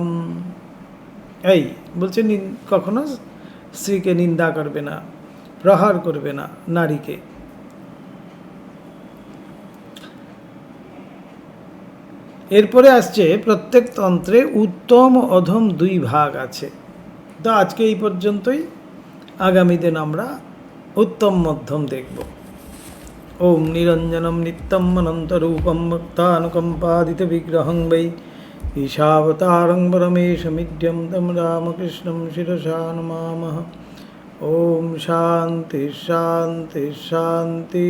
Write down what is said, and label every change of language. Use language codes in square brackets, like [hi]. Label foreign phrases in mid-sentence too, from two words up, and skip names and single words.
[bn] এই বলছে কখনো স্ত্রীকে নিন্দা করবে না, প্রহার করবে না নারীকে। এরপরে আসছে প্রত্যেক তন্ত্রে উত্তম অধম দুই ভাগ আছে। তো আজকে এই পর্যন্তই, আগামী দিন আমরা উত্তম মধ্যম দেখব। [sa] ওম নিরঞ্জনম নিত্যম অনন্তরূপম ভক্তানুকম্পাদিত বিগ্রহং বৈ ঈশাবতারং পরমেশমিড্যম তম রামকৃষ্ণম শিরসা নমামঃ। ওম শান্তি শান্তি শান্তি।